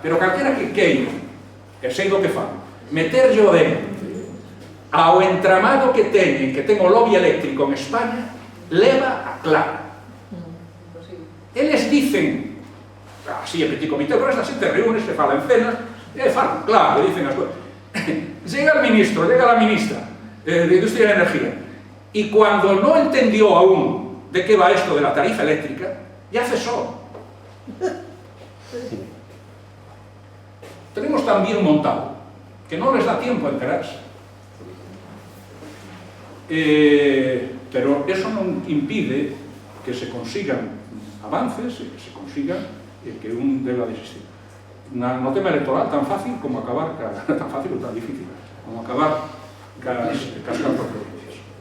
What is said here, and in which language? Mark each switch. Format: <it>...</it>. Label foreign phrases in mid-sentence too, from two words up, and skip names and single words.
<gl>Pero calquera que queira, que sei do que falo, meterlle o dedo ao entramado que ten o lobby eléctrico en España, leva a clara. Eles dicen, así é</gl> <fr>petit comité,</fr> <gl>pero esta xente reúne, se fala en cenas, e falan, claro, dicen as cousas.</gl> <es>Llega el ministro, llega la ministra de Industria y Energía, y cuando no entendió aún de qué va esto de la tarifa eléctrica, ya cesó. Tenemos tan bien montado que no les da tiempo a enterarse.</es> <gl>Pero eso non impide que se consigan avances e que se consiga que un deba desistir. No tema electoral, tan fácil como acabar, tan fácil ou tan difícil, como acabar cas 4 provincias.</gl>